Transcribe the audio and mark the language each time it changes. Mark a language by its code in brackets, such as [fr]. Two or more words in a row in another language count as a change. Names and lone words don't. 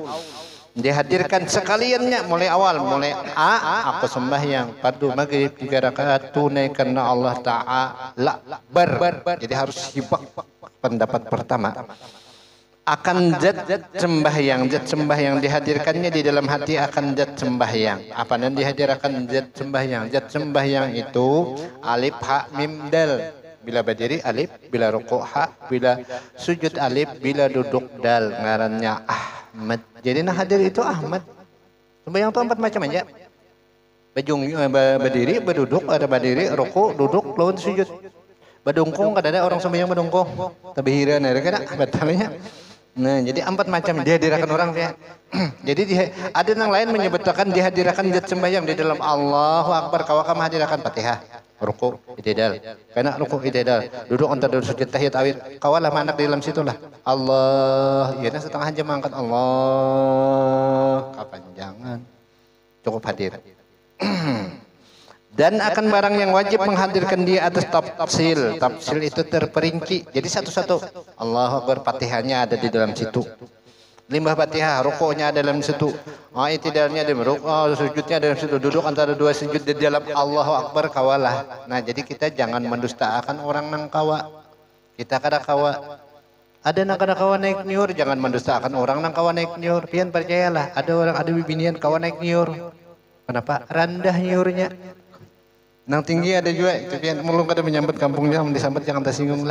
[bjn] Dihadirkan sekaliannya mulai awal, mulai aku sembahyang pada maghrib 3 rakaat tunai karena Allah Ta'ala ber. Jadi harus hibak pendapat pertama. Akan zat sembahyang dihadirkannya di dalam hati akan zat sembahyang. Apa dan dihadirkan zat sembahyang? Zat sembahyang itu [ar] ألف حاء ميم دال. [bjn] Bila berdiri alif, bila rukuk ha, bila sujud alif, bila duduk dal. Ngarannya Ahmad. Jadi nah hadir itu Ahmad. Sembahyang itu 4 macam aja. Berdiri, berduduk, ada berdiri, rukuk, duduk, lawan sujud. Badungkung kada ada orang sembahyang badungkung. Tabihiran ada kada batalnya. Nah, jadi 4 macam dihadirkan orang ya. Jadi ada yang lain menyebutkan dihadirkan zat sembahyang di dalam [ar] الله أكبر. [bjn] Kawakam hadirkan Fatihah, ruku, i'tidal. Karena ruku, i'tidal, duduk antara sujud tahiyat awil. Kawalah manak di dalam situlah. Allah, ya setengah jam angkat Allah. Kepanjangan. Cukup hadir. Dan akan barang yang wajib menghadirkan dia atas tafsil. Tafsil itu terperinci. Jadi satu-satu. [ar] الله أكبر, [bjn] Fatihahnya ada di dalam situ. Limbah Fatihah, rukuknya ada dalam situ. I'tidalnya ada, sujudnya ada dalam situ. Duduk antara 2 sujud di dalam [ar] الله أكبر [bjn] kawalah. Nah, jadi kita jangan mendustakan orang nang kawa. Kita kada kawa. Ada nang kada kawa naik niur, jangan mendustakan orang nang kawa naik niur. Pian percayalah, ada bibinian kawa naik niur. Kenapa? Rendah niurnya. Nang tinggi ada juga, tapi yang mulung kada menyambut kampungnya, disambat jangan tersinggung lah.